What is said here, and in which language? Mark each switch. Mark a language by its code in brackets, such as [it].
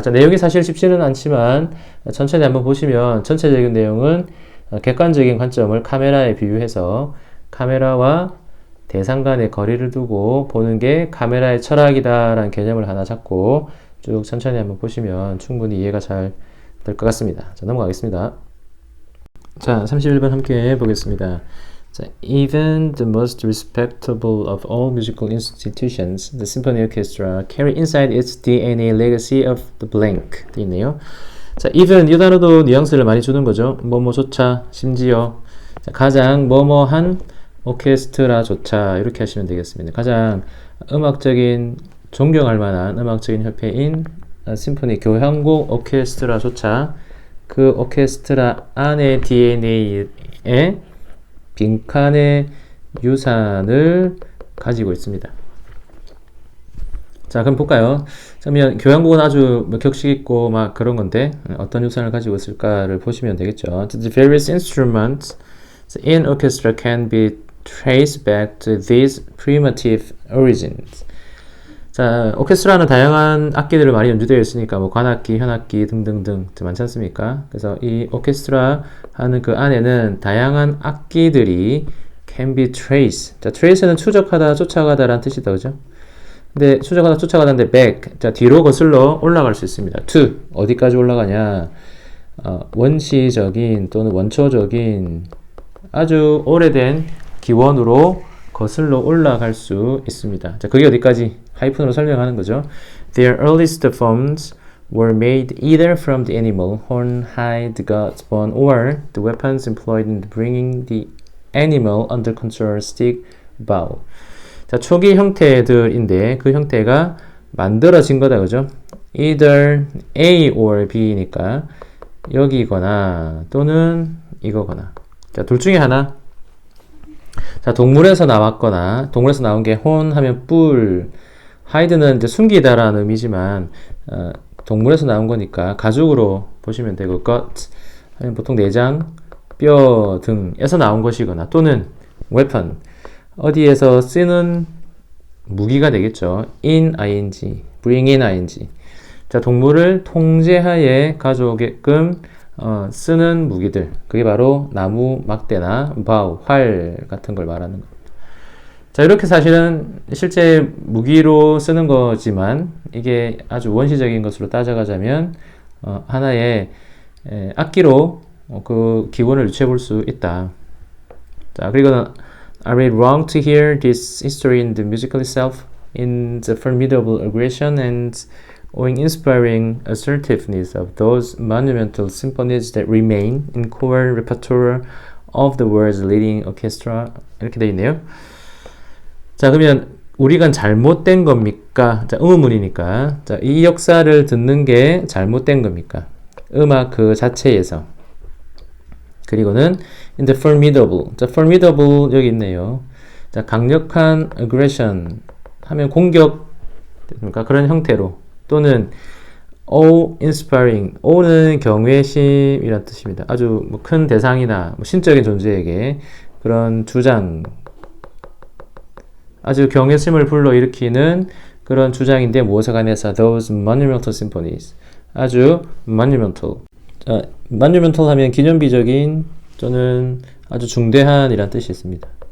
[ko] 자, 내용이 사실 쉽지는 않지만 천천히 한번 보시면 전체적인 내용은 객관적인 관점을 카메라에 비유해서 카메라와 대상 간의 거리를 두고 보는 게 카메라의 철학이다라는 개념을 하나 잡고 쭉 천천히 한번 보시면 충분히 이해가 잘 될 것 같습니다. 자, 넘어가겠습니다. 자, 31번 함께 보겠습니다. [en] 자, even the most respectable of all musical institutions, the symphony orchestra, carry inside its DNA legacy of the blank. [ko] 돼 있네요. 자, even 이 단어도 뉘앙스를 많이 주는 거죠. 뭐뭐조차, 심지어. 자, 가장 뭐뭐한 오케스트라조차 이렇게 하시면 되겠습니다. 가장 음악적인 존경할 만한 음악적인 협회인 심포니 교향곡 오케스트라조차 그 오케스트라 안의 DNA에 빈칸의 유산을 가지고 있습니다. 자, 그럼 볼까요? 그러면 교향곡은 아주 격식 있고 막 그런 건데 어떤 유산을 가지고 있을까를 보시면 되겠죠. [en] The various instruments in orchestra can be traced back to these primitive origins. [ko] 자, 오케스트라는 다양한 악기들을 많이 연주되어 있으니까 뭐 관악기, 현악기 등등등 많지 않습니까? 그래서 이 오케스트라 하는 그 안에는 다양한 악기들이 [en] can be traced. [ko] 자, trace는 추적하다, 쫓아가다라는 뜻이다, 그죠? 근데 추적하다, 쫓아가다인데 back. 자, 뒤로 거슬러 올라갈 수 있습니다. to 어디까지 올라가냐? 원시적인 또는 원초적인 아주 오래된 기원으로 거슬러 올라갈 수 있습니다. 자, 그게 어디까지? 하이픈으로 설명하는 거죠. [en] Their earliest forms were made either from the animal, horn, hide, gut, bone, or the weapons employed in bringing the animal under control, stick, bow. [ko] 자, 초기 형태들인데 그 형태가 만들어진 거다, 그죠? Either A or B니까 여기거나 또는 이거거나. 자, 둘 중에 하나. 자, 동물에서 나왔거나 동물에서 나온 게 혼 하면 뿔, 하이드는 이제 숨기다라는 의미지만 동물에서 나온 거니까 가죽으로 보시면 되고 gut 하면 보통 내장, 뼈 등에서 나온 것이거나 또는 weapon 어디에서 쓰는 무기가 되겠죠. [en] in ing, bring in ing. [ko] 자, 동물을 통제하에 가져오게끔 쓰는 무기들. 그게 바로 나무 막대나 bow, 활 같은 걸 말하는 겁니다. 자, 이렇게 사실은 실제 무기로 쓰는 거지만 이게 아주 원시적인 것으로 따져가자면 하나의 악기로 그 기원을 유추해 볼 수 있다. 자, 그리고 [en] Are we wrong to hear this history in the musical itself, in the formidable aggression and inspiring assertiveness of those monumental symphonies that remain in core repertoire of the world's leading orchestra? [ko] 이렇게 되어 있네요. 자, 그러면 우리가 잘못된 겁니까? 자, 의문이니까. 자, 이 역사를 듣는 게 잘못된 겁니까? 음악 그 자체에서. 그리고는 [en] in the formidable. [ko] 자, formidable 여기 있네요. 자, 강력한 aggression 하면 공격 그러니까 그런 형태로 또는 inspiring. O는 경외심이란 뜻입니다. 아주 뭐 큰 대상이나 뭐 신적인 존재에게 그런 주장 아주 경외심을 불러일으키는 그런 주장인데 무엇에 관해서 [en] those monumental symphonies [ko] 아주 monumental monumental 하면 기념비적인 또는 아주 중대한 이란 뜻이 있습니다.